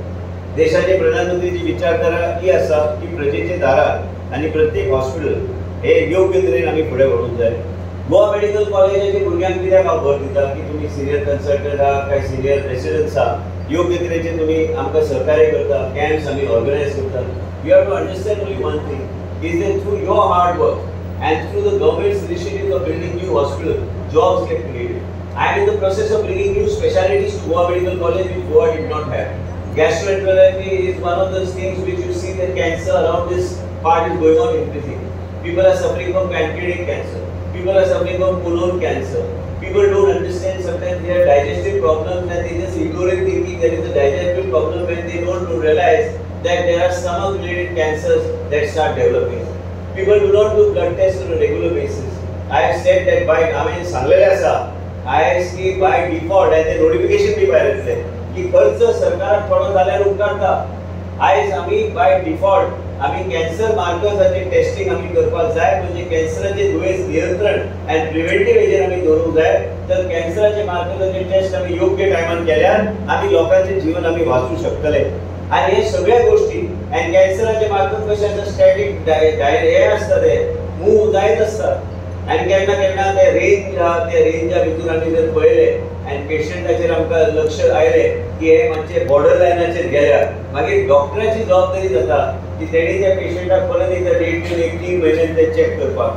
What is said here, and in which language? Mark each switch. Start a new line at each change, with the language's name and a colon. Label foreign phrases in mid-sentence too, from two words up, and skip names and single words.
Konkani: देशाचे प्रधानमंत्रीची विचारधारा ही आसा की प्रजेचे दारार आनी प्रत्येक हॉस्पिटल हे योग्य तरेन आमी फुडें व्हरूंक जाय. गोवा मेडिकल कॉलेजाच्या भुरग्यांक कित्याक हांव भर दिता की तुमी
English: senior consultant
Konkani: आहा काय
English: senior residents
Konkani: आहा योग्य तरेचे तुमी आमकां सहकार्य करता. कॅम्प्स आमी ऑर्गनायज करता.
English: you have to understand only one thing is that through your hard work and through the government's initiative of building new hospitals, jobs get created. I am in the process of bringing new specialties to Goa Medical College which Goa did not have. Gastroenterology is one of those things which you see that cancer around this part is going on increasing. People are suffering from pancreatic cancer. People are suffering from colon cancer. People don't understand sometimes they have digestive problems and they just ignore thinking there is a digestive problem when they don't realize that there are stomach related cancers that start developing. People do not do blood tests on a regular basis. I have said that by
Konkani: सांगलेले आसा आयज की
English: by default and the notification
Konkani: बी भायर येतले की खर्च सरकाराक थोडो जाल्यार उपकारता. आयज आमी
English: by default
Konkani: आमी कॅन्सर मार्कर्साचे टेस्टिंग आमी करपाक जाय. म्हणजे कॅन्सराचे दुयेंस नियंत्रण आनी प्रिव्हेंटिव्ह हेजेर आमी दवरूंक जाय. तर कॅन्सराचे मार्कर्साचे टेस्ट आमी योग्य टायमान केल्यार आमी लोकांचे जीवन आमी वाचूंक शकतले. आणि हे सगळ्या गोष्टी आणि कॅन्सराचे मार्कर कशे आसता स्टॅटिक हे आसता ते मूव जायत आसतात आणि केन्ना केन्ना ते रेंजा भितर आमी जर पळयले आणि पेशंटाचेर आमकां लक्ष आयलें की हे मातशे बॉर्डर लायनाचेर गेल्या मागीर डॉक्टराची जबाबदारी जाता की तेणी त्या पेशंटाक परत एकदा डेट दिवन 1-3 म्हयन्यान ते चॅक करपाक.